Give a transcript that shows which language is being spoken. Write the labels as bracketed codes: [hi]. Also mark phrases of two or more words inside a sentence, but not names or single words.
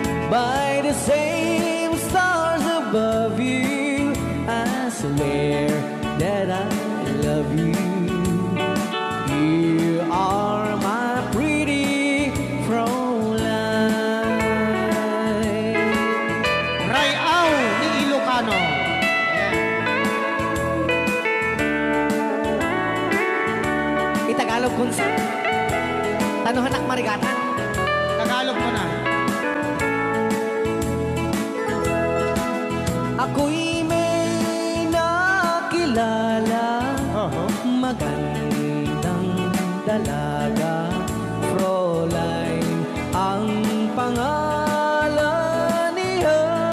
[en] by the same stars above you. I swear that I love you. You are my pretty Fräulein. [ilo] Rayaw ni Ilocano. Itagalog kung sa tanuhan ak marigatan. [tl] Tagalog mo na. Ako'y may nakilala, magandang dalaga, Fräulein ang pangalan niya.